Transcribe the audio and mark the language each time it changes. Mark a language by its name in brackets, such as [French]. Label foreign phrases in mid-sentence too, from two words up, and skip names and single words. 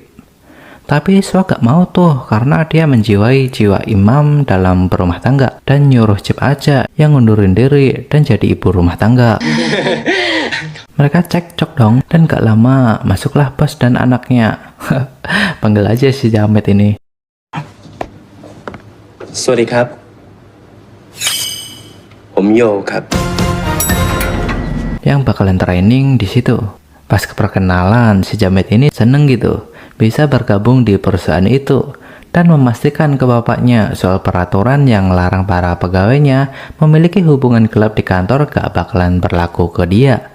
[Indonesian] Tapi Swa gak mau tuh karena dia menjiwai jiwa imam dalam berumah tangga dan nyuruh Cip aja yang ngundurin diri dan jadi ibu rumah tangga. Mereka cekcok dong dan gak lama masuklah bos dan anaknya. Panggil aja si Jamet ini. [Thai] สวัสดีครับ ผมโยครับ [Indonesian] Yang bakalan training di situ. Pas keperkenalan si Jamet ini seneng gitu bisa bergabung di perusahaan itu dan memastikan ke bapaknya soal peraturan yang larang para pegawainya memiliki hubungan gelap di kantor gak bakalan berlaku ke dia.